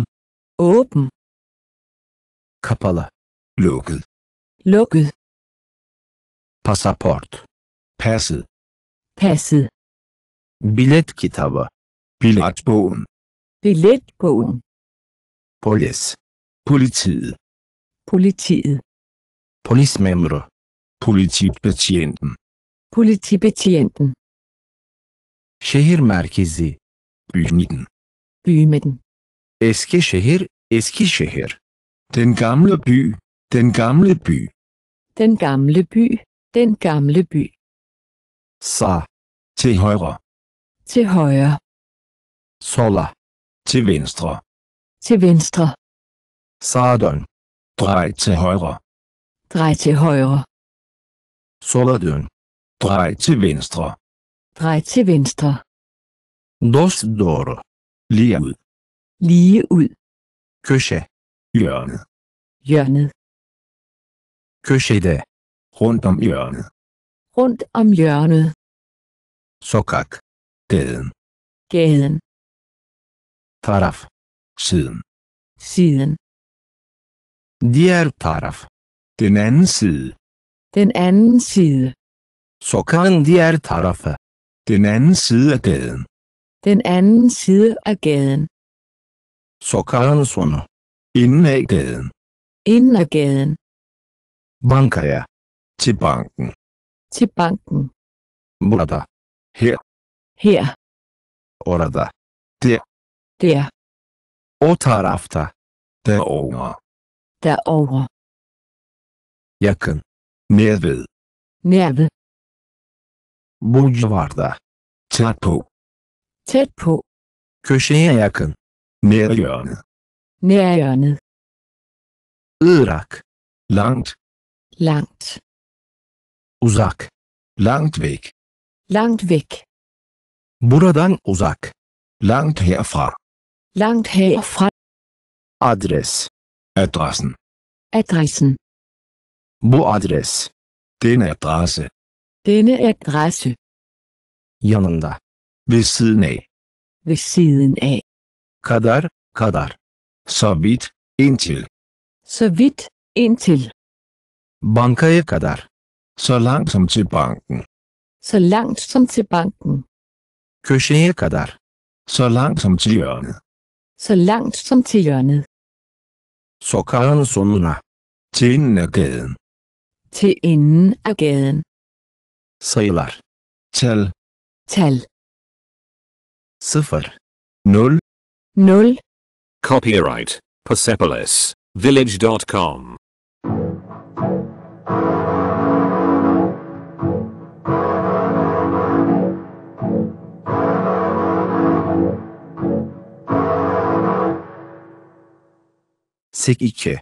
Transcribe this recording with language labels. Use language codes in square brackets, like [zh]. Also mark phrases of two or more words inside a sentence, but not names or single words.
[da] Åben. [tr] Kapalı. [da] Lukket. Lukket. [tr] Pasaport. [da] Passet. Passet. [tr] Bilet kitabı. [da] Billetbogen. Billetbogen. [tr] Polis. [da] Politiet. Politiet. [tr] Polis memuru. [da] Politibetjenten. Politibetjenten. [tr] Şehir merkezi. [da] Bymidten. Bymidten. [tr] Eski şehir. Eski şehir. [da] Den gamle by. Den gamle by. Den gamle by. Den gamle by. [tr] Sağ. [da] Til højre. Til højre. [tr] Sola. [da] Til venstre. Til venstre. [tr] Sağa dön. [da] Drej til højre. Drej til højre. [tr] Sola dön. [da] Drej til venstre. Drej til venstre. [tr] Dost doğru. [da] Lige ud. Lige ud. [tr] Köşe. [da] Hjørnet. Hjørnet. [tr] Köşede. [da] Rundt om hjørnet. Rundt om hjørnet. [tr] Sokak. [da] Gaden. Gaden. [tr] Taraf. [da] Siden. Siden. [tr] Diğer taraf. [da] Den anden side. Den anden side. [tr] Sokağın diğer tarafı. [da] Den anden side af gaden. Den anden side af gaden. [tr] Sokağın sonu. [da] Inden af gaden. Inden af gaden. [tr] Bankaya. [da] Til banken. Til banken. [tr] Burada. [da] Her. Her. [tr] Orada. [da] Der. [tr] O tarafta. [da] Derovre. Derovre. [tr] Yakın. [da] Nær ved. Nær ved. [tr] Bu civarda. [da] Tæt på. Tæt på. [tr] Köşeye yakın. [da] Nær hjørnet. Nær hjørnet. [tr] Irak. [da] Langt. Langt. [tr] Uzak. [da] Langt væk. Langt væk. [tr] Buradan uzak. [da] Langt herfra. Langt herfra. [tr] Adres. [da] Adressen. Adressen. [tr] Bu adres. [da] Den adresse. Denne adresse. [tr] Yanında. [da] Ved siden af. Ved siden af. [tr] Kadar. [da] Så vidt. Indtil. Så vidt indtil. [tr] Bankaya kadar. [da] Så langt som til banken. Så langt som til banken. [tr] Köşeye kadar. [da] Så langt som til hjørnet. Så langt som til hjørnet. [tr] Sokağın sonuna. [da] Til enden af gaden. Til enden af gaden. [tr] Sayılar. [da] Tal. Tal. 0. 0. 0. [en] Copyright Persepolis Village.com. Sek 2.